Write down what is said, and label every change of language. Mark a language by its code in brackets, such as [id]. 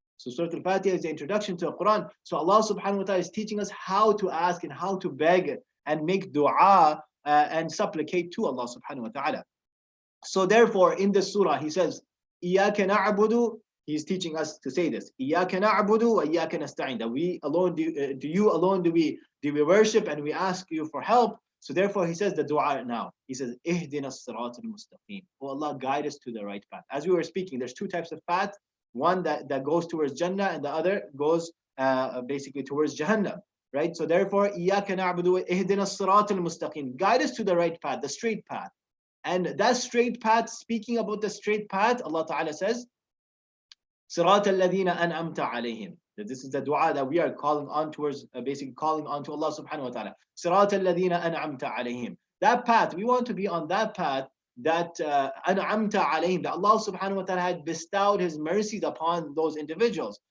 [en] So Surah Al-Fatiha is the introduction to the Quran. So Allah subhanahu wa ta'ala is teaching us how to ask and how to beg and make dua and supplicate to Allah subhanahu wa ta'ala. So therefore, in this surah, He says, [ar] إِيَّاكَ نَعْبُدُ. [en] He's teaching us to say this. [ar] إِيَّاكَ نَعْبُدُ وَإِيَّاكَ نَسْتَعِينُ. [en] That we alone do you alone do we worship, and we ask you for help. So therefore, He says the dua now. He says, [ar] إِهْدِنَا الصِّرَاطَ الْمُسْتَقِيمِ. [en] Oh Allah, guide us to the right path. As we were speaking, there's 2 types of path. One that goes towards Jannah, and the other goes basically towards Jahannam. Right? So therefore, [ar] إِيَّاكَ نَعْبُدُ وَإِهْدِنَا الصِّرَاطَ الْمُسْتَقِيمِ. [en] Guide us to the right path, the straight path. And that straight path, speaking about the straight path, Allah Ta'ala says, [ar] صِرَاطَ الَّذِينَ أَنْعَمْتَ عَلَيْهِمْ. [en] This is the dua that we are calling on towards, basically calling on to Allah subhanahu wa ta'ala. [ar] صِرَاطَ الَّذِينَ أَنْعَمْتَ عَلَيْهِمْ. [en] That path, we want to be on that path that [ar] أَنْعَمْتَ عَلَيْهِمْ, [en] that Allah subhanahu wa ta'ala had bestowed His mercies upon those individuals.